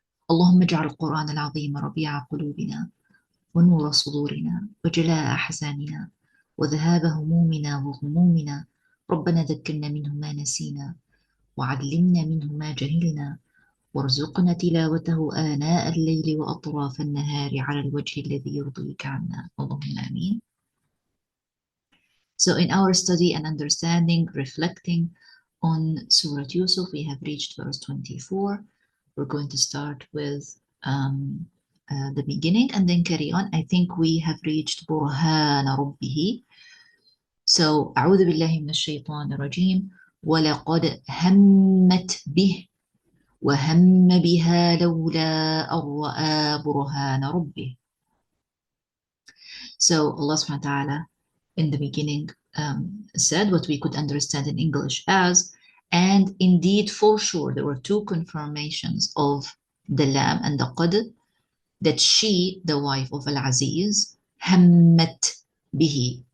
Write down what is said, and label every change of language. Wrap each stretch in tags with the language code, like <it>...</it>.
<ar>اللهم اجعل القرآن العظيم ربيع قلوبنا ونور صدورنا وجلاء أحزاننا وذهاب همومنا وغمومنا. ربنا ذكرنا منه ما نسينا وعلمنا منه ما جهلنا وارزقنا تلاوته آناء الليل وأطراف النهار على الوجه الذي يرضيك عنا، اللهم آمين.</ar> <en>So in our study and understanding, reflecting on Surat Yusuf, we have reached verse 24. We're going to start with the beginning and then carry on. I think we have reached</en> <ar>برهان ربه. So أعوذ بالله من الشيطان الرجيم. ولقد همت به وهم بها لولا أن رأى برهان ربه.</ar> <en>So Allah subhanahu wa ta'ala in the beginning said what we could understand in English as, and indeed for sure there were two confirmations of the lam and the qad, that she, the wife of Al-Aziz, hammat bihi.</en>